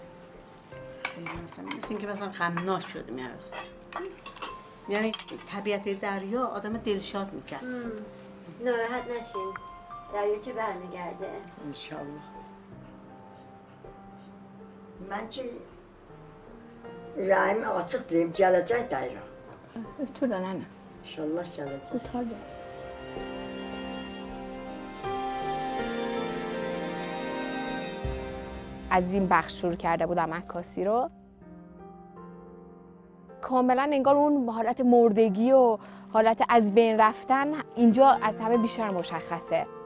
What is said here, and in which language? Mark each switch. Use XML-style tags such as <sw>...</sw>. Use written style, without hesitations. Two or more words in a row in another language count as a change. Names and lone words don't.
<fa>مثلا اینکه مثلا غمناک شدیم یعنی طبیعت دریا آدم دلشاد میکرد. ناراحت نشین، دریاچه برمیگرده</fa> <az>انشالله.</az> <fa>من که</fa> <az>ürəyim açıqdır, gələcək dəyirəm. Ötür də nənə. İnşallah gələcək. Qutar bəs.</az> <fa>از این بخش شروع کرده بودم عکاسی رو. کاملا انگار اون حالت مردگی و حالت از بین رفتن اینجا از همه بیشتر مشخصه.</fa>